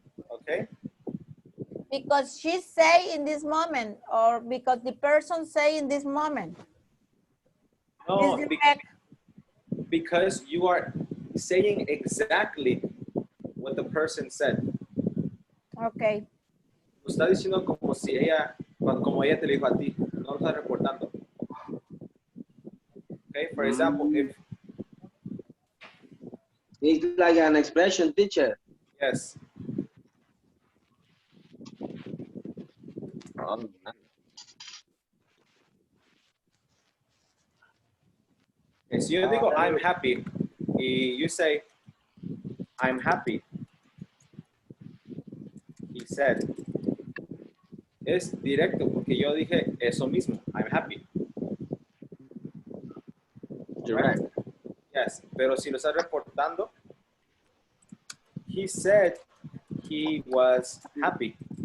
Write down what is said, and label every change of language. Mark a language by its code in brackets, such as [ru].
[en] Okay? Because she say in this moment, or because the person say in this moment. No, Is direct. because you are saying exactly what the person said. Okay. [es] Lo está diciendo como si ella, como ella te lo dijo a ti. No lo está reportando. [en] Okay, for example, if It's like an expression, teacher. yes, Oh, okay, so [es] yo digo [en] I'm happy, y you say I'm happy. He said. [es] Es directo porque yo dije eso mismo. [en] I'm happy. direct. Right? Yes, [es] pero si lo está reportando, [en] he said he was happy.